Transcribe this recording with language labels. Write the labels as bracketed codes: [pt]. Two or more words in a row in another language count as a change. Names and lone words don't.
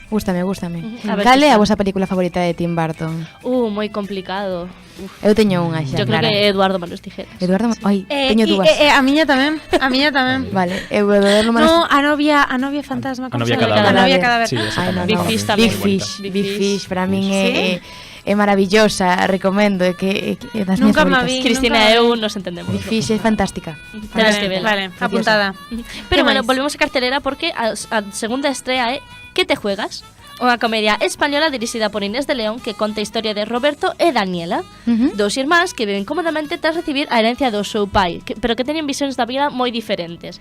[gl] Gústame. A ver Cal é que a está. vosa película favorita de Tim Burton? moi complicado. Eu teño unha xa, [es] Yo creo clara. que Eduardo Manos Tijeras. [gl] Eduardo, ai, teño e, dúas. a miña tamén, Vale, Eduardo Manos... No, a novia fantasma, A como novia se chama? cadáver. A novia cadáver. Sí, esa Ai, tamén. Big Fish tamén. Big Fish, para min Sí? é maravillosa, recomendo, é das minhas Nunca me favoritas. vi. Cristina nunca- e eu nos entendemos. Big Fish é fantástica. [es] Tenes que verla. [gl] Vale, apuntada. Pero ¿Qué bueno, máis? volvemos a cartelera porque a segunda estrela é ¿Qué te juegas? Unha comedia española dirixida por Inés de León que conta a historia de Roberto e Daniela, dous irmáns que viven cómodamente tras recibir a herencia do seu pai, pero que teñen visións da vida moi diferentes.